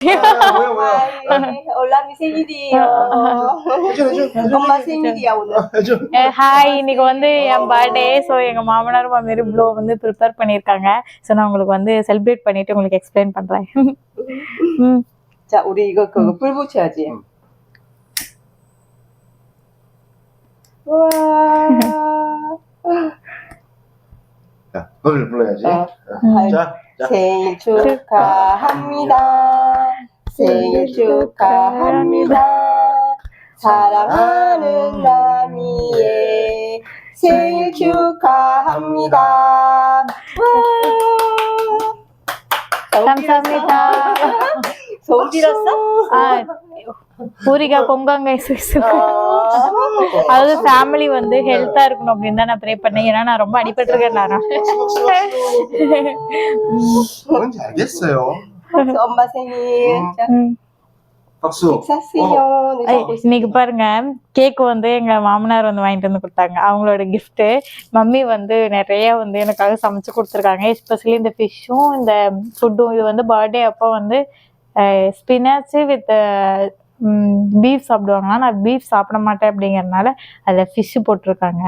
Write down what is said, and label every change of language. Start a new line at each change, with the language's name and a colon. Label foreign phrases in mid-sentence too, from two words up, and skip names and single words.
Spanish: Hola, mi
Korean: 생일이에요. 엄마 생일이야 오늘.
Tamil: ஹாய், இன்னைக்கு வந்து என் பர்த்டே. ஸோ எங்கள் மாமனார் மாமியார் இவ்வளோ வந்து ப்ரிப்பேர் பண்ணியிருக்காங்க. ஸோ நான் உங்களுக்கு வந்து செலிப்ரேட் பண்ணிட்டு உங்களுக்கு எக்ஸ்பிளைன் பண்ணுறேன்.
Korean: 자, 우리 이거 불 붙여야지. 우와. 자, 노래를 불러야지. 자. 생일 축하합니다. 생일 축하합니다. 사랑하는 나미의 생일 축하합니다. 감사합니다. 소음 질렀어?
Tamil: பூரிகா பொங்காங்க. அதாவது ஃபேமிலி வந்து ஹெல்த்தா இருக்கணும் அப்படின்னு தான் நான் ப்ரே பண்ணேன். ஏன்னா நான் ரொம்ப அடிபட்டிருக்கேன்.
Korean: 뭔지 알겠어요. 엄마 생일. 박수.
Tamil: இன்னைக்கு பாருங்க, கேக் வந்து எங்க மாமனார் வந்து வாங்கிட்டு வந்து கொடுத்தாங்க. அவங்களோட கிஃப்ட். மம்மி வந்து நிறைய வந்து எனக்காக சமைச்சு கொடுத்துருக்காங்க. எஸ்பெஷலி இந்த ஃபிஷ்ஷும் இந்த ஃபுட்டும். இது வந்து பர்த்டே அப்போ வந்து
English: spinach with beef
Tamil: சாப்பிடுவாங்கன்னா நான் பீஃப் சாப்பிட மாட்டேன் அப்படிங்கிறதுனால அதில் ஃபிஷ்ஷு போட்டிருக்காங்க.